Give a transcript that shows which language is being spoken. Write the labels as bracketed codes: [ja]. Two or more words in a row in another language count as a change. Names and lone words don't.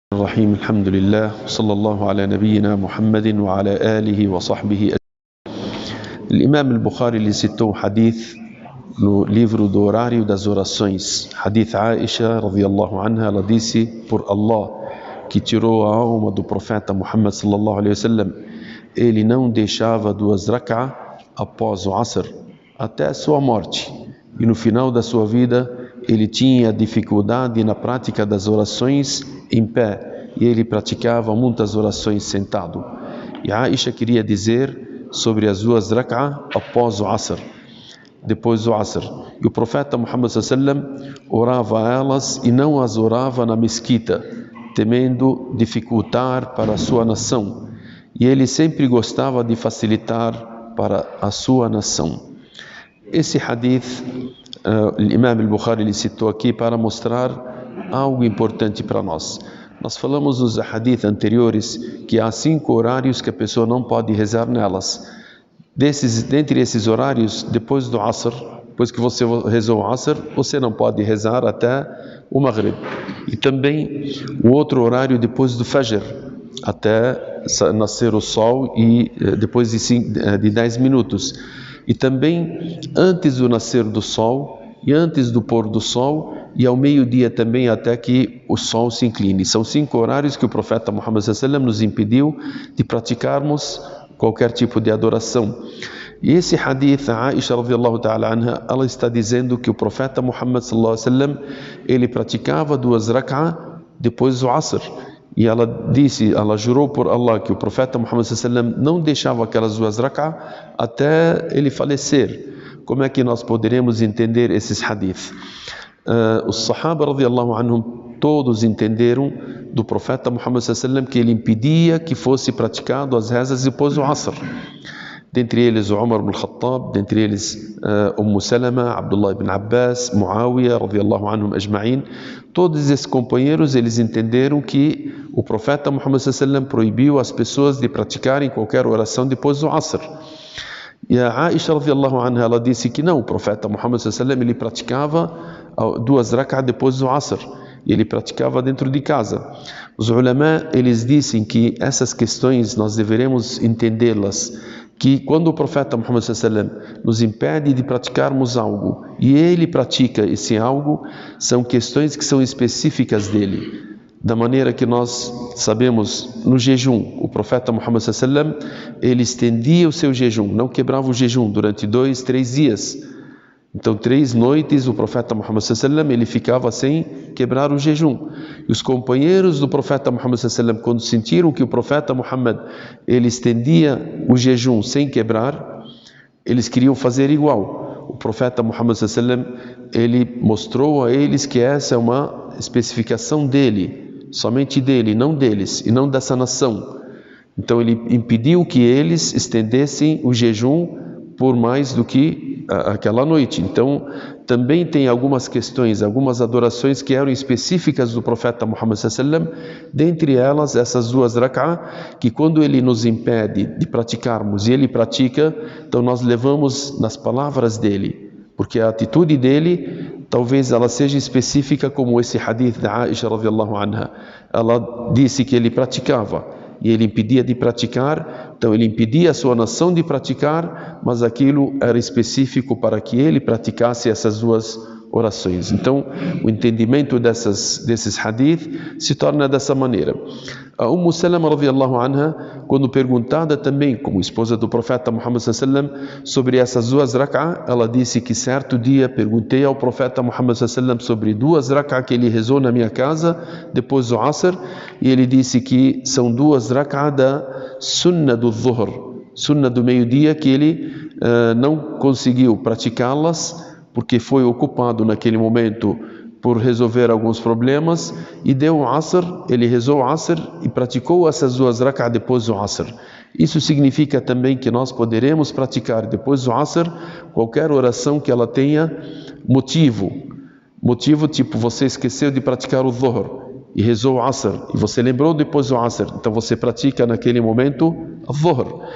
[ar] الرحيم الحمد لله صلى الله على نبينا محمد وعلى آله وصحبه أجمعين. [pt] الإمام البخاري ele citou um hadith no livro do horário das orações. Hadith Aisha [ar] رضي الله عنها, [pt] ela disse: por Allah que tirou a alma do profeta Muhammad [ar] صلى الله عليه وسلم, [pt] ele não deixava 2 rak'ah após o Asr até a sua morte, e no final da sua vida ele tinha dificuldade na prática das orações em pé, e ele praticava muitas orações sentado. E Aisha queria dizer sobre as 2 rak'ah após o Asr, depois do Asr. E o profeta Muhammad [ar] صلى الله عليه وسلم [pt] orava elas e não as orava na mesquita, temendo dificultar para a sua nação. E ele sempre gostava de facilitar para a sua nação. Esse hadith, o Imam al-Bukhari ele citou aqui para mostrar algo importante para nós. Nós falamos nos hadith anteriores que há 5 horários que a pessoa não pode rezar nelas. Dentre esses horários, depois do Asr, depois que você rezou o Asr, você não pode rezar até o Maghrib. E também o outro horário depois do Fajr, até nascer o sol, e depois de 10 minutos. E também antes do nascer do sol e antes do pôr do sol, e ao meio-dia também até que o sol se incline. São 5 horários que o profeta Muhammad [ar] صلى الله عليه وسلم [pt] nos impediu de praticarmos qualquer tipo de adoração. E esse hadith, a Aisha [ar] رضي الله تعالى عنها, [pt] ela está dizendo que o profeta Muhammad [ar] صلى الله عليه وسلم, [pt] ele praticava 2 rak'ah depois do Asr. E ela disse, ela jurou por Allah que o profeta Muhammad [ar] صلى الله عليه وسلم [pt] não deixava aquelas 2 rak'ah até ele falecer. Como é que nós poderemos entender esses hadith? Os Sahaba [ar] رضي الله عنهم [pt] todos entenderam do profeta Muhammad [ar] صلى الله عليه وسلم [pt] que ele impedia que fosse praticado as rezas depois do Asr. Dentre eles o Umar ibn al-Khattab, dentre eles Salama, Abdullah ibn Abbas, Muawiyah [ar] رضي الله عنهم أجمعين. [pt] Todos esses companheiros, eles entenderam que o profeta Muhammad [ar] صلى الله عليه وسلم [pt] proibiu as pessoas de praticarem qualquer oração depois do Asr. E a Aisha [ar] رضي الله عنها, [pt] ela disse que não, o profeta Muhammad [ar] صلى الله عليه وسلم [pt] ele praticava 2 rak'ah depois do Asr, e ele praticava dentro de casa. Os ulama, eles dizem que essas questões nós deveremos entendê-las, que quando o profeta Muhammad [ar] صلى الله عليه وسلم [pt] nos impede de praticarmos algo e ele pratica esse algo, são questões que são específicas dele. Da maneira que nós sabemos no jejum, o profeta Muhammad [ar] صلى الله عليه وسلم [pt] ele estendia o seu jejum, não quebrava o jejum durante 2, 3 dias. Então 3 noites o profeta Muhammad [ar] صلى الله عليه وسلم [pt] ele ficava sem quebrar o jejum. E os companheiros do profeta Muhammad [ar] صلى الله عليه وسلم, [pt] quando sentiram que o profeta Muhammad ele estendia o jejum sem quebrar, eles queriam fazer igual. O profeta Muhammad [ar] صلى الله عليه وسلم [pt] ele mostrou a eles que essa é uma especificação dele, somente dele, não deles e não dessa nação. Então ele impediu que eles estendessem o jejum por mais do que aquela noite. Então também tem algumas questões, algumas adorações que eram específicas do profeta Muhammad [ar] صلى الله عليه وسلم, [pt] dentre elas essas 2 rak'ah, que quando ele nos impede de praticarmos e ele pratica, então nós levamos nas palavras dele, porque a atitude dele talvez ela seja específica, como esse hadith da Aisha [ar] رضي الله عنها. [pt] Ela disse que ele praticava e ele impedia de praticar, então ele impedia a sua nação de praticar, mas aquilo era específico para que ele praticasse essas 2 orações. Então o entendimento desses hadith se torna dessa maneira. A Salama [ar] رضي الله عنها, [pt] quando perguntada também como esposa do profeta Muhammad [ar] صلى الله عليه وسلم [pt] sobre essas 2 rak'ah, ela disse que certo dia perguntei ao profeta Muhammad [ar] صلى الله عليه وسلم [pt] sobre 2 rak'ah que ele rezou na minha casa depois do Asr, e ele disse que são 2 rak'ah da sunnah do Dhuhr, sunnah do meio-dia, que ele não conseguiu praticá-las porque foi ocupado naquele momento por resolver alguns problemas, e deu o Asr, ele rezou o Asr e praticou essas 2 rak'ah depois do Asr. Isso significa também que nós poderemos praticar depois do Asr qualquer oração que ela tenha motivo, tipo você esqueceu de praticar o Dhuhr e rezou o Asr, e você lembrou depois do Asr, então você pratica naquele momento o Dhuhr.